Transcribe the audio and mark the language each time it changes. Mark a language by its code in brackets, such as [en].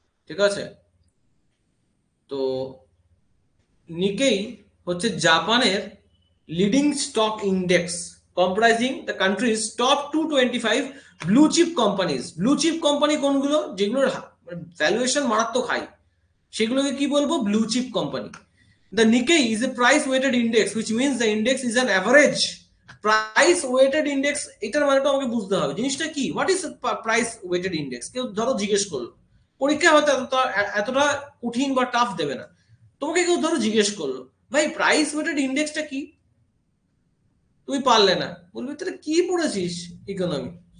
[bn] ঠিক আছে, তো নিকেই হচ্ছে জাপানের [en] Leading stock index comprising the countries top 225 blue chip companies. [bn] Blue chip company কোনগুলো? যেগুলোর ভ্যালুয়েশন মারাত্মক হাই, সেগুলোকে কি বলবো? Blue chip company. [en] The Nikkei is a price weighted index, which means the index is an average price weighted index। [bn] এটার মানেটা আমাকে বুঝতে হবে, জিনিসটা কি, [en] What is price weighted index. [bn] কেউ ধরো জিজ্ঞেস করলো, পরীক্ষা হয়তো এতটা কঠিন বা টাফ দেবে না, তোমাকে কেউ ধরো জিজ্ঞেস করলো ভাই প্রাইস ওয়েটেড ইন্ডেক্সটা কি, তুমি পারলে না, বলবে তাহলে কি পড়েছিস ইকোনমি।